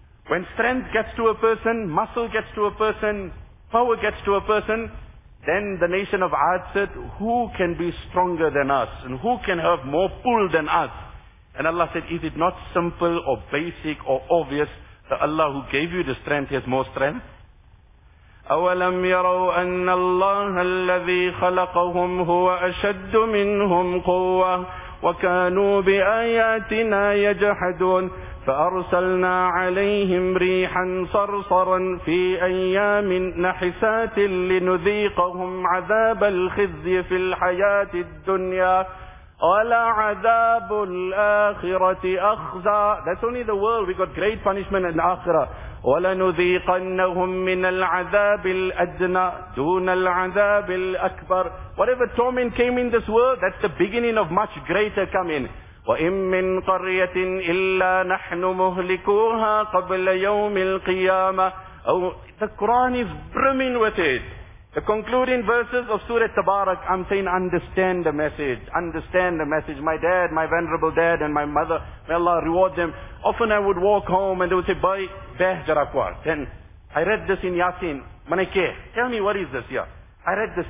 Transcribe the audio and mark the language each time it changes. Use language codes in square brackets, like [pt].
[en] When strength gets to a person, muscle gets to a person, power gets to a person, then the nation of Ad said, who can be stronger than us? And who can have more pull than us? And Allah said, is it not simple or basic or obvious that Allah who gave you the strength has more strength? [ar] أَوَلَمْ يَرَوْا أَنَّ اللَّهَ الَّذِي خَلَقَهُمْ هُوَ أَشَدُّ مِنْهُمْ قُوَّةً وَكَانُوا بِآيَاتِنَا يَجْحَدُونَ فَأَرْسَلْنَا عَلَيْهِمْ رِيحًا صَرْصَرًا فِي أَيَّامٍ نَحِسَاتٍ لِنُذِيقَهُمْ عَذَابَ الْخِزْيِ فِي الْحَيَاةِ الدُّنْيَا وَلَعَذَابُ الْآخِرَةِ أَخْزَى [en] That's only the world. We got great punishment in Akhirah. [ar] وَلَنُذِيقَنَّهُمْ مِنَ الْعَذَابِ الْأَدْنَى دُونَ الْعَذَابِ الْأَكْبَرِ [en] Whatever torment came in this world, that's the beginning of much greater coming. [ar] وَإِن مِّن قَرْيَةٍ إِلَّا نَحْنُ مُهْلِكُوهَا قَبْلَ يَوْمِ الْقِيَامَةِ [en] Oh, the Quran is brimming with it. The concluding verses of Surah Tabarak, I'm saying understand the message. Understand the message. My dad, my venerable dad and my mother, may Allah reward them. Often I would walk home and they would say, Bhai, beh jarakwa. Then I read this in Yasin. Manike, tell me what is this here? I read this.